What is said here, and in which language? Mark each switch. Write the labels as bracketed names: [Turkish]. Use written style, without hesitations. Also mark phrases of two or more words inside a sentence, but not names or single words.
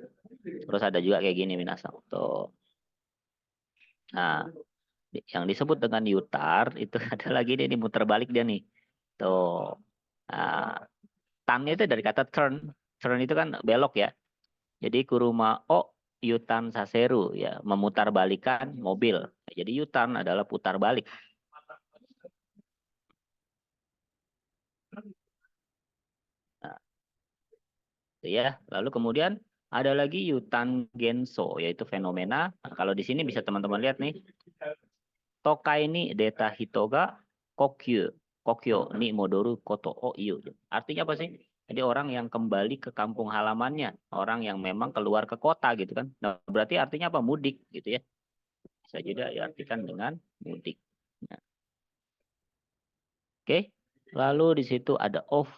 [Indonesian] Terus ada juga kayak gini Minasang. Tuh. Nah, yang disebut dengan yutar itu ada lagi nih muter balik dia nih. Tuh. Nah, tannya itu dari kata turn. Turn itu kan belok ya. Jadi [Japanese] kuruma o yutan saseru [Indonesian] ya, memutar balikan mobil. Jadi yutan adalah putar balik. Nah, itu ya. Lalu kemudian ada lagi [Japanese] yutan genso [Indonesian] yaitu fenomena. Nah, kalau di sini bisa teman-teman lihat nih. [Japanese] Tokai ni deta hitoga kokyu. Kokyo ni modoru koto o iyo. [Indonesian] Artinya apa sih? Jadi orang yang kembali ke kampung halamannya, orang yang memang keluar ke kota gitu kan. Nah, berarti artinya apa? Mudik gitu ya. Bisa juga diartikan dengan mudik. Nah, oke. Lalu di situ ada ofu.